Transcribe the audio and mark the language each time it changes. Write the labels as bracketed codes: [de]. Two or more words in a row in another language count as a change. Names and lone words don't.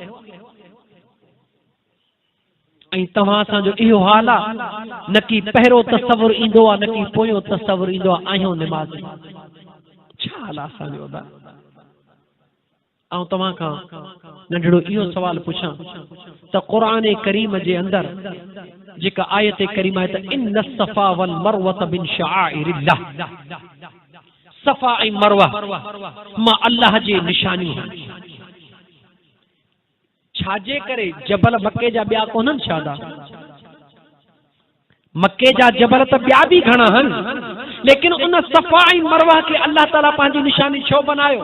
[sd] ऐं तव्हां सां इहो हाल आहे, न की पहिरियों तसव्वुर ईंदो आहे, न की पोयों तसव्वुर ईंदो आहे। आहियूं नमाज़ छा हाल आहे असांजो? ऐं तव्हां खां नंढड़ो इहो सवाल पुछां त क़ुरान करीम जे अंदरि जेका आयत करीम आहे त [ar] إن الصفا والمروة من شعائر الله, [sd] सफ़ा ऐं मरवा मां अल्लाह जी निशानियूं आहिनि। छाजे करे जबल मके जा ॿिया कोन्हनि छा? मके जा जबल त ॿिया बि घणा आहिनि, लेकिन उन सफ़ा ऐं मरवा खे अल्लाह ताला पंहिंजी निशानी छो बनायो?